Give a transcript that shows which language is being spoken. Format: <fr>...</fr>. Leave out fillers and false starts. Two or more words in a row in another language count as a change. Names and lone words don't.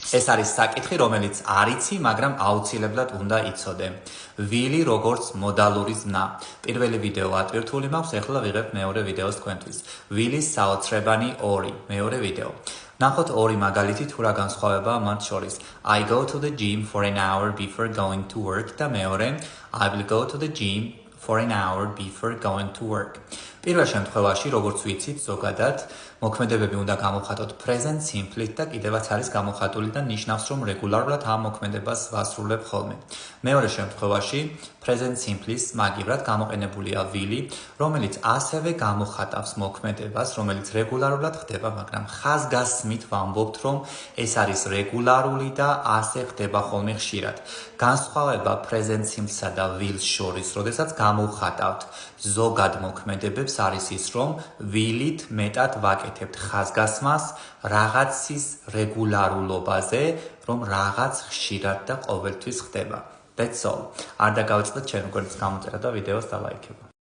<ka>ეს არის საკითხი, რომელიც არ იცი, მაგრამ აუცილებლად უნდა იცოდე. ვილი როგორც მოდალური ზნა. პირველი ვიდეო ატვირთული მაქვს, ეხლა ვიღებ მეორე ვიდეოს თქვენთვის. ვილის საოცრებანი 2, მეორე ვიდეო. ნახოთ ორი მაგალითი თუ რა განსხვავებაა მათ შორის.</ka> <en>I go to the gym for an hour before going to work</en> <ka>და მეორე</ka> <en>I will go to the gym for an hour before going to work.</en> <ka>პირველ შემთხვევაში, როგორც ვიცით, ზოგადად მოქმედებები უნდა გამოხატოთ</ka> <en>present simple-</en> <ka>ით და კიდევაც არის გამოხატული და ნიშნავს, რომ რეგულარულად ამ მოქმედებას ვასრულებ ხოლმე. მეორე შემთხვევაში,</ka> <en>present simple-</en> <ka>ის მაგივრად გამოყენებულია will, რომელიც ასევე გამოხატავს მოქმედებას, რომელიც რეგულარულად ხდება, მაგრამ ხაზგასმით ვამბობთ, რომ ეს არის რეგულარული და ასე ხდება ხოლმე ხშირად. განსხვავება</ka> <en>present simple-</en> <ka>სა და will-ს შორის, როდესაც გამოვხატავთ ზოგად მოქმედებებს არის ის, რომ will-ით მეტად ვაკეთებთ ხაზგასმას რაღაცის რეგულარულობაზე, რომ რაღაც ხშირად და ყოველთვის ხდება.</ka> <en>That's all.</en> <ka>არ დაგავიწყდეთ ჩემი გვერდის გამოწერა და ვიდეოს დალაიქება.</ka>